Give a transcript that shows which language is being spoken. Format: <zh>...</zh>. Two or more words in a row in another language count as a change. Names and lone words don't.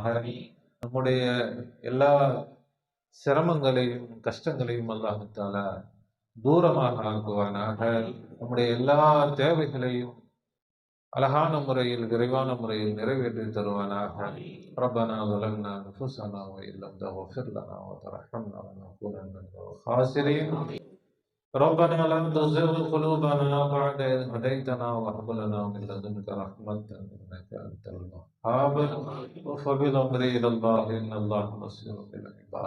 <ta>நம்முடைய எல்லா சிரமங்களையும் கஷ்டங்களையும் அல்லாஹ் தஆலா தூரமாக ஆக்குவானாக. நம்முடைய எல்லா தேவைகளையும் அழகான முறையில் விரைவான முறையில் நிறைவேற்றி தருவானாக.</ta> <ar>ரப்பனா ظلمنا أنفسنا وإن لم تغفر لنا وترحمنا لنكونن من الخاسرين. ربنا لا تزغ قلوبنا بعد إذ هديتنا وهب لنا من لدنك رحمة إنك أنت الوهاب. وفبالأمر إلى الله إن الله بصير بالعباد.</ar>